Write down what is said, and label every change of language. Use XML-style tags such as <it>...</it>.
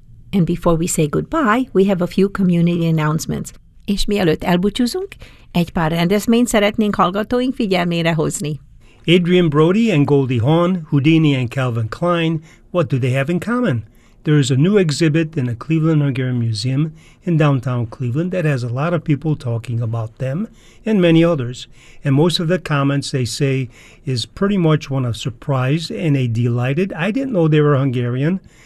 <en>And before we say goodbye, we have a few community announcements.</en> <hu>És mielőtt elbúcsúzunk, egy pár rendezvényt szeretnénk hallgatóink figyelmére hozni.</hu> <en>Adrian Brody and Goldie Hawn, Houdini and Calvin Klein, what do they have in common? There is a new exhibit in the Cleveland Hungarian Museum in downtown Cleveland that has a lot of people talking about them and many others. And most of the comments they say is pretty much one of surprise and a delighted, I didn't know they were Hungarian.</en>